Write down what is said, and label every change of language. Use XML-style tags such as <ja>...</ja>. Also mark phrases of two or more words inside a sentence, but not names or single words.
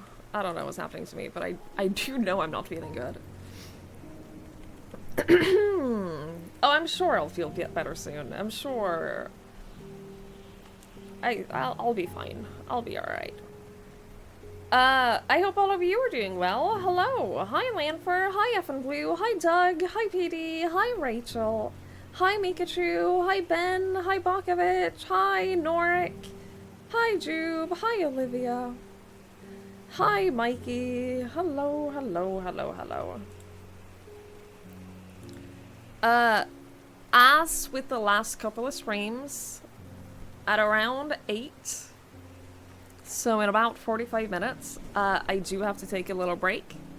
<en>I don't know what's happening to me, but I do know I'm not feeling good. Oh, I'm sure I'll feel better soon. I'm sure... I'll be fine. I'll be alright. I hope all of you are doing well. Hello. Hi, Lanfer. Hi, F and Blue. Hi, Doug. Hi, PD. Hi, Rachel. Hi, Mikachu. Hi, Ben. Hi, Bakovich. Hi, Norik. Hi, Jube. Hi, Olivia. Hi, Mikey. Hello, hello, hello, hello. As with the last couple of streams, at around 8, so in about 45 minutes, I do have to take a little break.</en>